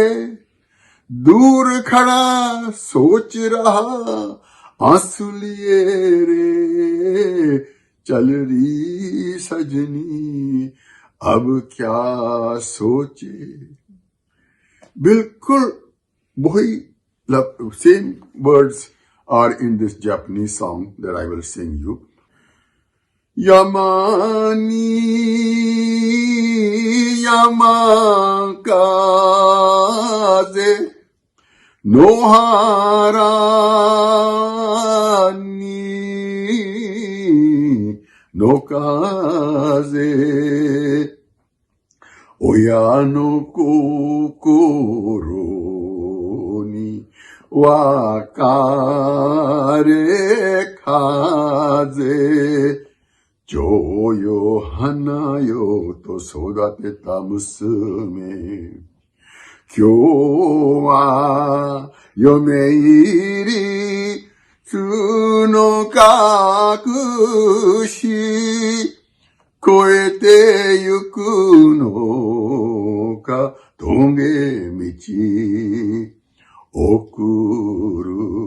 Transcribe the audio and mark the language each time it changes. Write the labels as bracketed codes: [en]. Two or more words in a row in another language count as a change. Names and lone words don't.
[hi] दूर खड़ा सोच रहा आंसू लिए रे, चल रही सजनी अब क्या सोचे. बिल्कुल वही [en] same words are in this Japanese song that I will sing you. [ja] 山には山風 野原には野風 親の心に別れ kaze, 情よ花よと育てた娘、今日は嫁入りつの隠し、越えてゆくのか峠道、送る